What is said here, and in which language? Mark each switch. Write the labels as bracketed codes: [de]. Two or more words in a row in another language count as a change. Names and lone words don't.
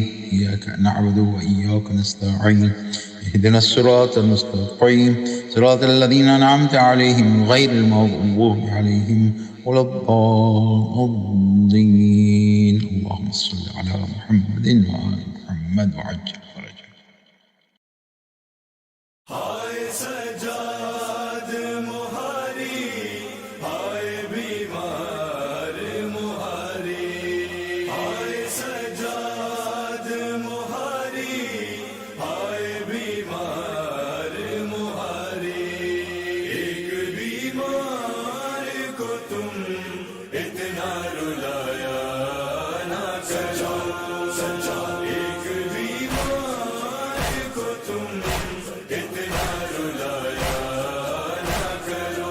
[ar] إياك نعبد وإياك نستعين. اهدنا الصراط المستقيم صراط الذين أنعمت عليهم غير المغضوب عليهم ولا الضالين. اللهم صل على محمد وآل محمد وعجل فرجه. [ur] ہائے سجاد مہاری ہائے بیمار مہاری ہائے سجاد مہاری ہائے بیمار مہاری ایک بیمار کو تم اتنا رلایا نہ کرو سجا ایک بیمار کو تم اتنا رلایا نہ کرو.